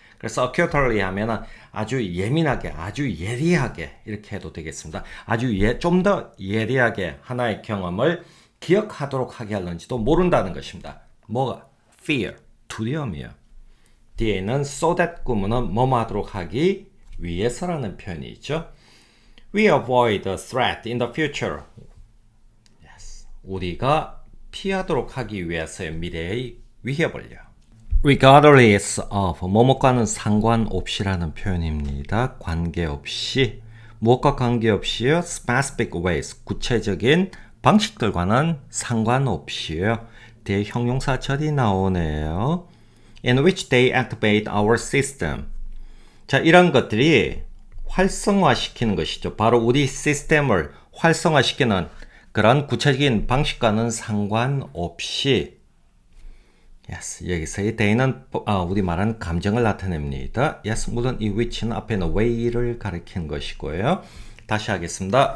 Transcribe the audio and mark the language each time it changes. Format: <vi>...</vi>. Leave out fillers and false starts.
<ko>그래서 acutely 하면 아주 예민하게, 아주 예리하게 이렇게 해도 되겠습니다. 아주 좀 더 예리하게 하나의 경험을 기억하도록 하게 하는지도 모른다는 것입니다. 뭐가? fear, 두려움이요. 뒤에는 so that 구문은 뭐뭐 하도록 하기 위해서라는 표현이 있죠.</ko> <en>We avoid the threat in the future. Yes.</en> <ko>우리가 피하도록 하기 위해서의 미래의 위협을요. Regardless of, 뭐뭐과는 상관없이라는 표현입니다. 관계없이, 무엇과 관계없이요. Specific ways, 구체적인 방식들과는 상관없이요. 뒤에 형용사절이 나오네요.</ko> <en>In which they activate our system.</en> <ko>자, 이런 것들이 활성화시키는 것이죠. 바로 우리 시스템을 활성화시키는 그런 구체적인 방식과는 상관없이 yes, 여기서의 they는 우리 말하는 감정을 나타냅니다. yes, 물론 이 which는 앞에는 way를 가리키는 것이고요. 다시 하겠습니다.</ko>